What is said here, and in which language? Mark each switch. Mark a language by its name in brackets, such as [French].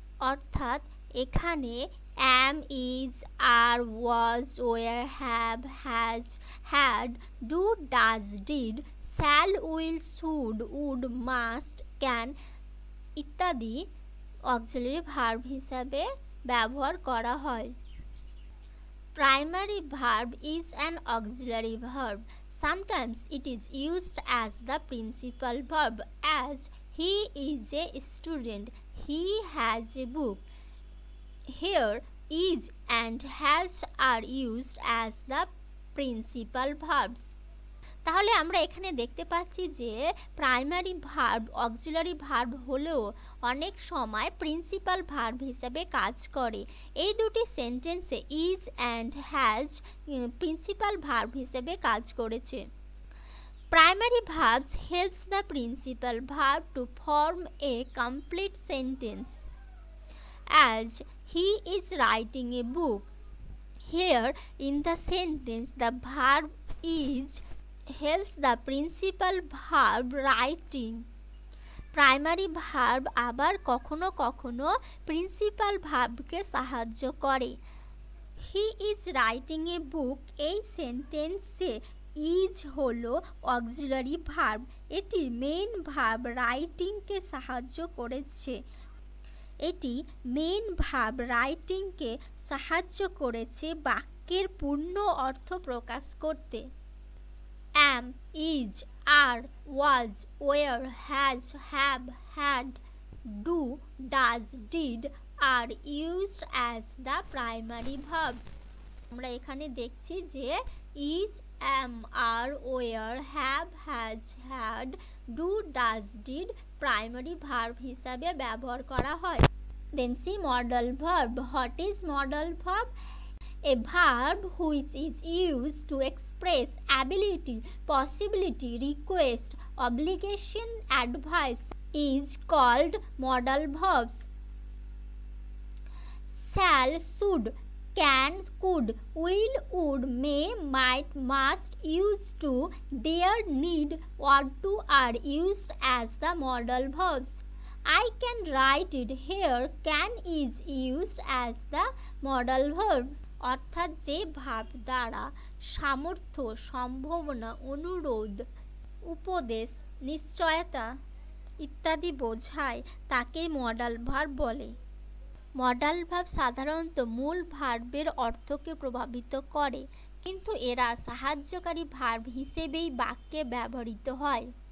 [Bangla] অর্থাৎ এখানে অ্যাম, is, আর, was, war, have, has, had, do, does, did, shall, will, should, would, must, can ইত্যাদি auxiliary verb হিসাবে ব্যবহার করা হয়। [English] Primary verb is an auxiliary verb. Sometimes it is used as the principal verb, as he is a student, he has a book. Here is and has are used as the principal verbs. [Bangla] তাহলে আমরা এখানে দেখতে পাচ্ছি যে primary verb auxiliary verb হলেও অনেক সময় principal verb হিসেবে কাজ করে। এই দুটি সেন্টেন্সে is and has principal verb হিসেবে কাজ করেছে। [English] Primary verbs helps the principal verb to form a complete sentence, as he is writing a book. Here in the sentence the verb is helps the principal verb writing. [Bangla] Primary verb আবার কখনো কখনো principal ভার্বকে সাহায্য করে। [English] he is writing a book, [Bangla] এই সেন্টেন্সে is হলো auxiliary verb, এটি main verb রাইটিংকে সাহায্য করেছে। এটি মেইন ভার্ব রাইটিংকে সাহায্য করেছে বাক্যের পূর্ণ অর্থ প্রকাশ করতে। [English] Am, is, are, was, were, has, have, had, do, does, did are used as the primary verbs. [Bangla] আমরা এখানে দেখছি যে is, am, আর, war, have, has, had, do, does, did primary verb হিসাবে ব্যবহার করা হয়। [English] Then see modal verb. What is modal verb? A verb which is used to express ability, possibility, request, obligation, advice is called modal verbs. Shall, should, can, could, will, would, may, might, must, used to, dare, need, ought to are used as the modal verbs. I can write it here. Can is used as the modal verb. [Bangla] অর্থাৎ যে ভাব দ্বারা সামর্থ্য, সম্ভাবনা, অনুরোধ, উপদেশ, নিশ্চয়তা ইত্যাদি বোঝায় তাকে মডাল ভার্ব বলে। মডাল ভার্ব সাধারণত মূল ভার্বের অর্থকে প্রভাবিত করে, কিন্তু এরা সাহায্যকারী ভার্ব হিসেবেই বাক্যে ব্যবহৃত হয়।